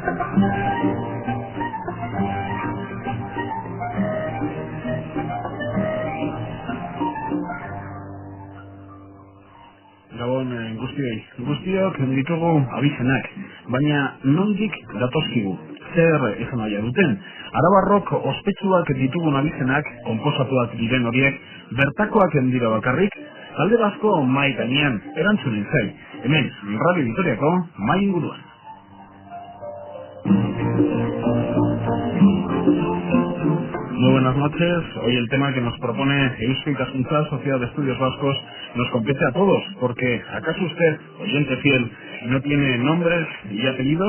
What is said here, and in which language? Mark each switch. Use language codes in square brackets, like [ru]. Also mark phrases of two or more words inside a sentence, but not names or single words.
[eu] Gabon guztiok ditugu abizenak, baina nondik datozkigu, zer esan nahi duten. Arabarrok ospetsuak ditugun abizenak, konposatuak diren horiek, bertakoak dira bakarrik, talde basko mai gainean erantzunen zai. Hemen, Radio Vitoriako mai inguruan. [es] Muy buenas noches. Hoy el tema que nos propone Eusko Ikaskuntza, Sociedad de Estudios Vascos, nos compete a todos, porque ¿acaso usted, oyente fiel, no tiene nombres y apellidos?